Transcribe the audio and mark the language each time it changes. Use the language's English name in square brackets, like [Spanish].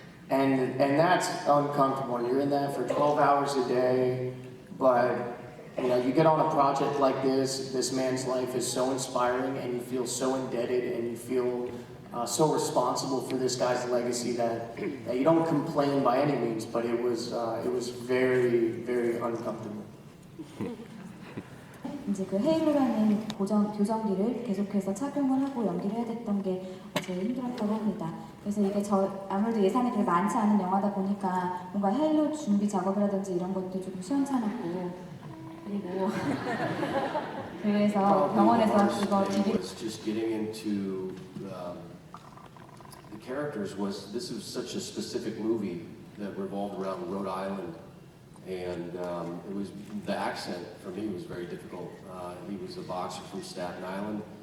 [English] And that's uncomfortable. You're in that for 12 hours a day, but you know, you get on a project like this man's life is so inspiring, and you feel so indebted, and you feel so responsible for this guy's legacy that you don't complain by any means, but it was very, very uncomfortable. [Korean] 이제 그 헤일로라는 교정기를 계속해서 착용을 하고 연기를 해야 됐던 게 제일 힘들었다고 합니다. 그래서 이게 아무래도 예산이 그렇게 많지 않은 영화다 보니까 뭔가 헤일로 준비 작업이라든지 이런 것도 조금 시원찮았고, 그리고 그래서 병원에서 이거 [English] just getting into the characters this was such a specific movie that revolved around Rhode Island, and it was the accent for me was very difficult. He was a boxer from Staten Island.